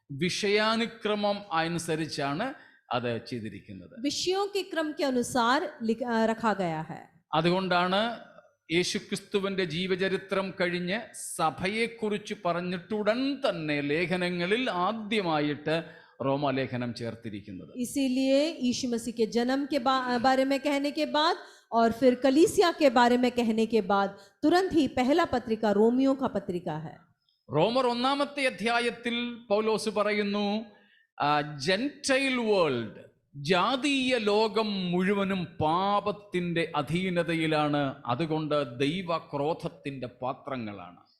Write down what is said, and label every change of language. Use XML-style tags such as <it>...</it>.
<ml>വിഷയാനുക്രമം അനുസരിച്ചാണ് അത് ചെയ്തിരിക്കുന്നത്.</ml> <hi>विषयों के क्रम के अनुसार रखा गया है.</hi> <ml>അതുകൊണ്ടാണ് യേശുക്രിസ്തുവിന്റെ ജീവചരിത്രം കഴിഞ്ഞ് സഭയെക്കുറിച്ച് പറഞ്ഞിട്ടുടൻ തന്നെ ലേഖനങ്ങളിൽ ആദ്യമായിട്ട് റോമാലേഖനം ചേർത്തിരിക്കുന്നത്.</ml> <hi>इसीलिए यीशु मसीह के जन्म के बारे में कहने के बाद और फिर कलीसिया के बारे में कहने के बाद तुरंत ही पहला पत्रिका रोमियो का पत्रिका है।</hi> <ml>റോമർ 1-ാമത്തെ അധ്യായത്തിൽ പൗലോസ് പറയുന്നു, ജെൻറ്റൈൽ വേൾഡ്, ജാതീയ ലോകം മുഴുവനും പാപത്തിന്റെ അധീനതയിലാണ്, അതുകൊണ്ട് ദൈവ ക്രോധത്തിന്റെ പാത്രങ്ങളാണ്.</ml>